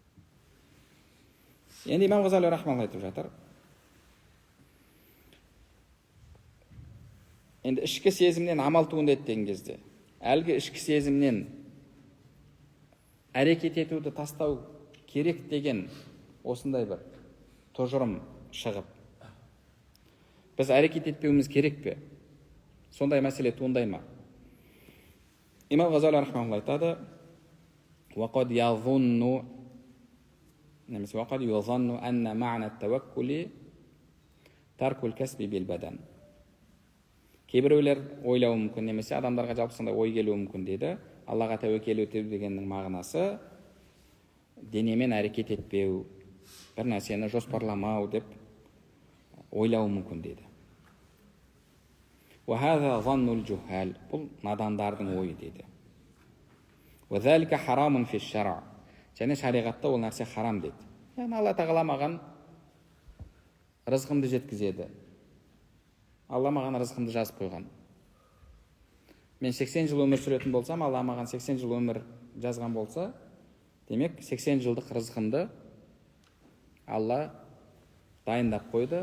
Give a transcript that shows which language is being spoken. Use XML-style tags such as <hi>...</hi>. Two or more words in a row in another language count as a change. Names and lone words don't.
<kk>Енді имам Ғазали рахмаһуллах айтып жатыр, енді ішкі сезімнен амал туындайды деген кезде әлгі ішкі сезімнен әрекет етуді тастау керек деген осындай бір тұжырым шығып, біз әрекет етпеуіміз керек пе? Сондай мәселе туындай ма? Имам Ғазали рахмаулла айтады:</kk> <ar>وقد يظن немесе وقد يظن أن معنى التوكل ترك الكسب بالبدن.</ar> <kk>Кейбіреулер ойлауы мүмкін, немесе адамдарға жалпы сондай ой келуі мүмкін дейді. Аллаға тәуекел ету дегеннің мағынасы денемен әрекет етпеу, бір нәрсені жоспарламау деп ойлауы мүмкін дейді.</kk> <ar>وهذا ظن الجهال.</ar> <kk>Бұл надандардың ойы дейді.</kk> <ar>وذلك حرام في الشرع.</ar> <kk>Және шариғатта ол нәрсе харам дейді. Яғни Алла тағала маған рызқымды жеткізеді. Алла маған рызқымды жазып қойған. Мен 80 жыл өмір сүретін болсам, Алла маған 80 жыл өмір жазған болса, демек 80 жылдық рызқымды Алла дайындап қойды.</kk>